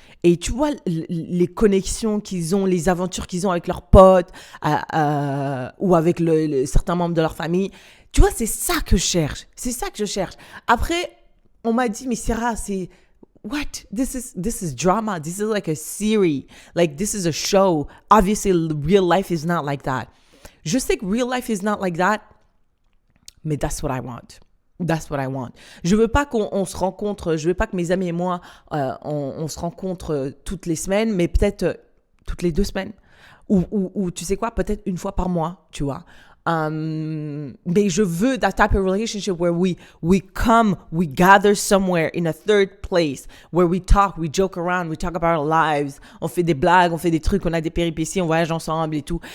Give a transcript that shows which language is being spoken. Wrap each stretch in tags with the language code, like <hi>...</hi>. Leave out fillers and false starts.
<fr>Et tu vois les connexions qu'ils ont, les aventures qu'ils ont avec leurs potes ou avec certains membres de leur famille. Tu vois, c'est ça que je cherche. C'est ça que je cherche. Après, on m'a dit, mais Sarah, c'est...</fr> <en>What? This is drama. This is like a series. Like, this is a show. Obviously, real life is not like that.</en> <fr>Je sais que</fr> <en>real life is not like that, mais that's what I want. That's what I want.</en> <fr>Je veux pas qu'on se rencontre, je veux pas que mes amis et moi, on se rencontre toutes les semaines, mais peut-être toutes les 2 semaines. Ou tu sais quoi, peut-être une fois par mois, tu vois. Mais je veux</fr> <en>that type of relationship where we gather somewhere in a third place, where we talk, we joke around, we talk about our lives,</en> <fr>on fait des blagues, on fait des trucs, on a des péripéties, on voyage ensemble et tout.</fr>